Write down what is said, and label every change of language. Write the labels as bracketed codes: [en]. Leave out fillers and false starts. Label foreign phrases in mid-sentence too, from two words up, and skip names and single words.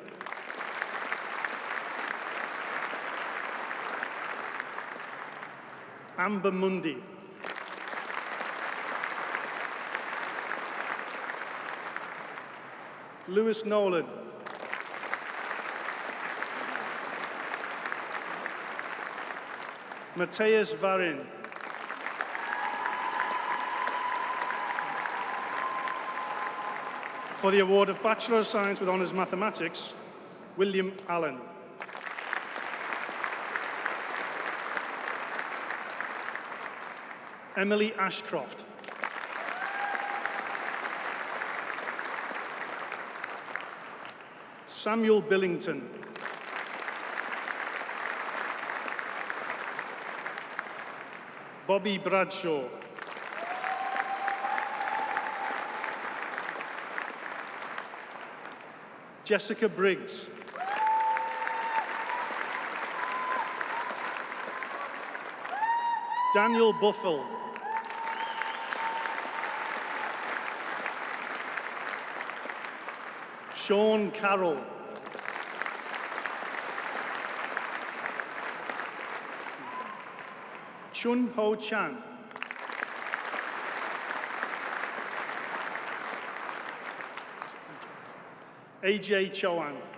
[en] Amber Mundy. Lewis Nolan. Matthias Varin. For the award of Bachelor of Science with Honours Mathematics, William Allen. Emily Ashcroft. Samuel Billington. Bobby Bradshaw. Jessica Briggs. Daniel Buffel. Sean Carroll. Chun Ho Chan. AJ Chowan.